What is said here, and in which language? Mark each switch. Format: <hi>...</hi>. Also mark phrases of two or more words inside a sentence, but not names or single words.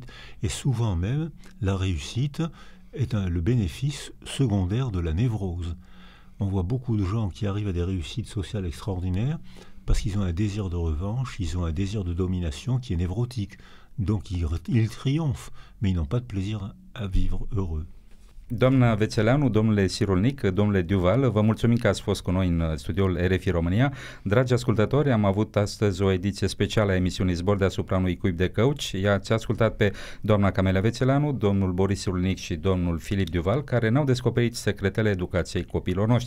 <fr>Et souvent même, la réussite est le bénéfice secondaire de la névrose. On voit beaucoup de gens qui arrivent à des réussites sociales extraordinaires parce qu'ils ont un désir de revanche, ils ont un désir de domination qui est névrotique. Donc ils triomphent, mais ils n'ont pas de plaisir à vivre heureux.</fr> <ro>Doamna Vețeleanu, domnule Sirulnic, domnule Duval, vă mulțumim că ați fost cu noi în studioul RFI România. Dragi ascultători, am avut astăzi o ediție specială a emisiunii Zbor deasupra unui cuib de căuci. I-ați ascultat pe doamna Camelia Vețeleanu, domnul Boris Sirulnic și domnul Filip Duval, care ne-au descoperit secretele educației copiilor noștri.</ro>